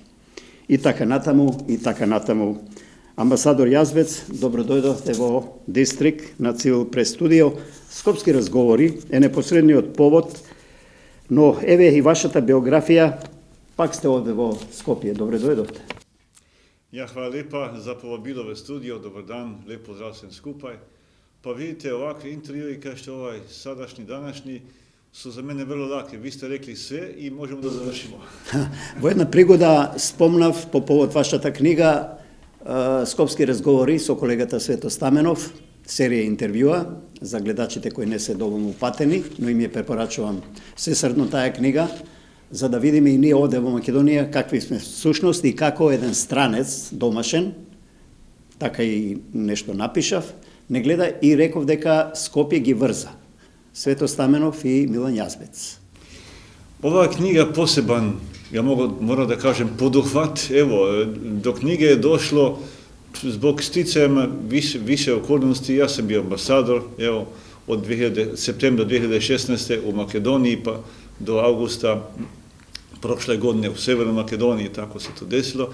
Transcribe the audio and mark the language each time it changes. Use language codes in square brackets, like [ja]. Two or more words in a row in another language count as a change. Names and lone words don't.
[mk] И така натаму, и така натаму. Амбасадор Јазбец, добро дојдовте во Дистрикт на Цивил Прес Студио. Скопски разговори е непосредниот повод, но еве и вашата биографија, пак сте овде во Скопје. Добре дојдовте. [sl] Ja, hvala lepa za povabilo v studio, [sr] dobar dan, [sl] lep pozdrav svem skupaj. [sr] Pa vidite, ovakvi intervjui kao što ovaj sadašnji, današnji, su za mene vrlo laki. Vi ste rekli sve i možemo da završimo. [mk] Во една пригода спомнав по повод вашата книга Скопски разговори со колегата Свето Стаменов, серија интервјуа за гледачите кои не се доволно упатени, но им ја препорачувам сесрдно таа книга, за да видиме и ние овде во Македонија какви сме сушност и како еден странец домашен, така и нешто напишав, не гледа и реков дека Скопје ги врза. Свето Стаменов и Милан Јазбец. [sr] Ova knjiga poseban, ja moram da kažem, poduhvat. Evo, do knjige je došlo zbog sticajem više okolnosti. Ja sam bio ambasador, evo, od septembra 2016. u Makedoniji pa do avgusta prošle godine u Severnoj Makedoniji, tako se to desilo.